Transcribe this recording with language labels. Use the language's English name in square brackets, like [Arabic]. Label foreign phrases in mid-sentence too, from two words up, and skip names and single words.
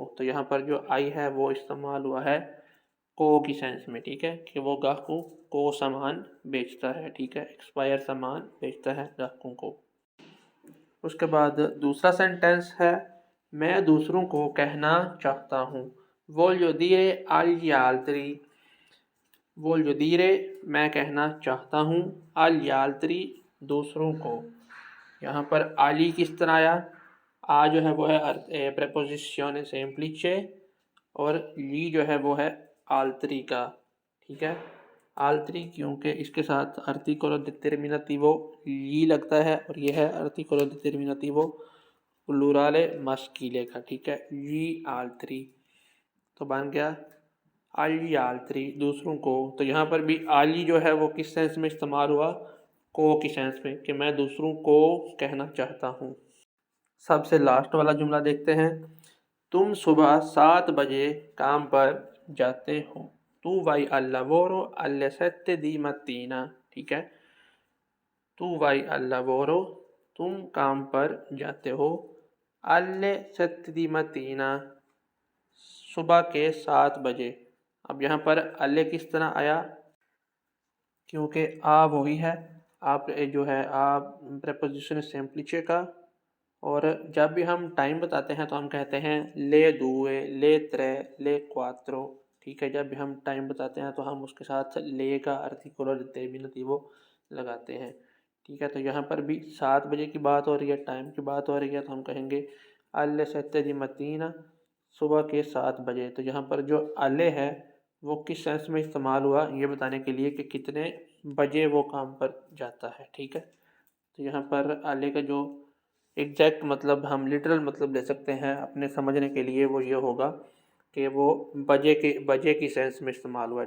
[Hindi] तो यहाँ पर जो आई है वो इस्तेमाल हुआ है को की सेंस में। ठीक है, कि वो ग्राहकों को सामान बेचता है। ठीक है, एक्सपायर सामान बेचता है ग्राहकों को। उसके बाद दूसरा सेंटेंस है, मैं दूसरों को कहना चाहता हूँ। [Italian] voglio dire agli altri। voglio dire [Hindi] मैं कहना चाहता हूँ, [Italian] agli altri [Hindi] दूसरों को। यहाँ पर आली किस तरह आया, आ जो है वो है [Italian] preposizione semplice [Hindi] और ली जो है वो है आल्त्री का। ठीक है, आल्त्री क्योंकि इसके साथ [Italian] articolo determinativo [Hindi] ली लगता है और यह है [Italian] articolo determinativo plurale maschile [Hindi] का। ठीक है, [Italian] gli altri [Hindi] तो बन गया [Italian] agli altri [Hindi] दूसरों को। तो यहाँ पर भी आली जो है वो किस सेंस में इस्तेमाल हुआ, को की सेंस में, कि मैं दूसरों को कहना चाहता हूँ। सबसे लास्ट वाला जुमला देखते हैं। तुम सुबह 7 बजे काम पर जाते हो। [Italian] tu vai al lavoro alle 7 di mattina। [Hindi] ठीक है, [Italian] tu vai al lavoro [Hindi] तुम काम पर जाते हो, [Italian] alle 7 di mattina [Hindi] सुबह के 7 बजे। अब यहाँ पर alle किस तरह आया, क्योंकि आ वही है, आप जो है आ [Italian] preposizione semplice [Hindi] का। और जब भी हम टाइम बताते हैं तो हम कहते हैं [Italian] le due, le tre, le quattro. [Hindi] ठीक है, जब भी हम टाइम बताते हैं तो हम उसके साथ ले का [Italian] articolo determinativo [Hindi] लगाते हैं। ठीक है, तो यहाँ पर भी 7 बजे की बात हो रही है, टाइम की बात हो रही है, तो हम कहेंगे [Italian] alle 7 di mattina [Hindi] सुबह के 7 बजे। तो यहाँ पर जो alle है वो किस सेंस में इस्तेमाल हुआ, ये बताने के लिए कि कितने बजे वो काम पर जाता है। ठीक है, तो यहाँ पर alle का जो एग्जैक्ट मतलब हम लिटरल मतलब ले सकते हैं अपने समझने के लिए, वो ये होगा कि वो बजे की सेंस में इस्तेमाल हुआ।